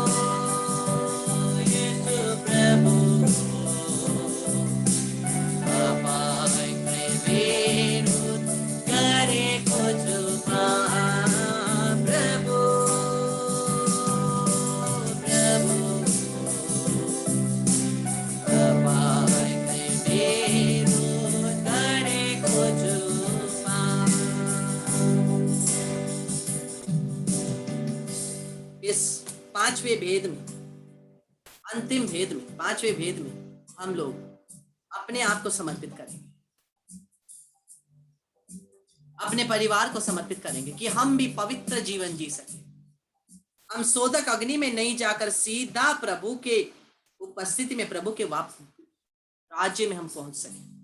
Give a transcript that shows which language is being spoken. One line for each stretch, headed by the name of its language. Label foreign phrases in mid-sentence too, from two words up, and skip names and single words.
Nepali: येशू प्रभु तपाईँकै विरोध गरेको छु पाप प्रभु प्रभु तपाईँकै विरोध गरेको छु पाप।
Hindi: इस पांचवें भेद में अंतिम भेद में पांचवें भेद में हम लोग अपने आप को समर्पित करेंगे अपने परिवार को समर्पित करेंगे कि हम भी पवित्र जीवन जी सके हम शोधक अग्नि में नहीं जाकर सीधा प्रभु के उपस्थिति में प्रभु के राज्य में हम पहुंच सके